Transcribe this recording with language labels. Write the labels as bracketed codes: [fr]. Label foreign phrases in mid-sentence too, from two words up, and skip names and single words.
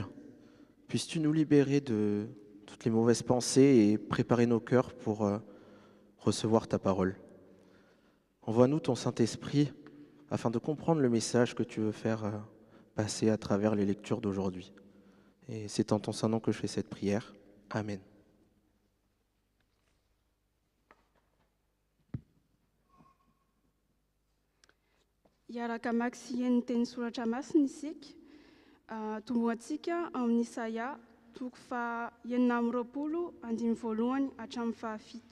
[fr] Puisses-tu nous libérer de toutes les mauvaises pensées et préparer nos cœurs pour recevoir ta parole. Envoie-nous ton Saint-Esprit afin de comprendre le message que tu veux faire passer à travers les lectures d'aujourd'hui. Et c'est en ton saint nom que je fais cette prière. Amen. [mg] Iaraka mamaky ny teny soratra masina isika tomboantsika amin'ny Isaia toko fa 9 andimy voalohany hatramin'ny fahafito.